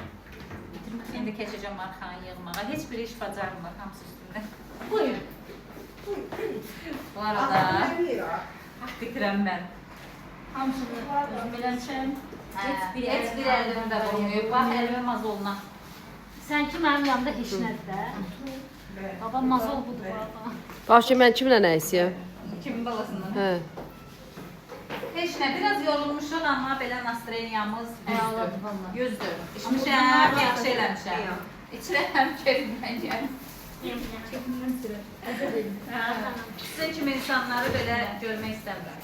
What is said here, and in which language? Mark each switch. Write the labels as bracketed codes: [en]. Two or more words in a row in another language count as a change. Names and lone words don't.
[az] İndi keçəcəm arxanı yığmağa. Heç bir iş bacarmır hamısı üstündə. Buyurun. Bu arada bitirəm mən. Hamısını özüm eləmişəm. Heç bir əlimdə olmuyor. Bax, əlimə mazoluna. [tr] Sen ki benim yanımda hiç nerede? [az] Baba mazol budur baba. Bax ki mən kimlə nə istəyəm? Kimin balasından? Hə. Heç nə, biraz yorulmuşuq amma belə nastroyeniyamız Ağladı valla. yüzdür. İçmişəm, yaxşı eləmişəm. İçirəm, keyfimdən gəlir. Sizin kimi insanları belə görmək istəmirəm.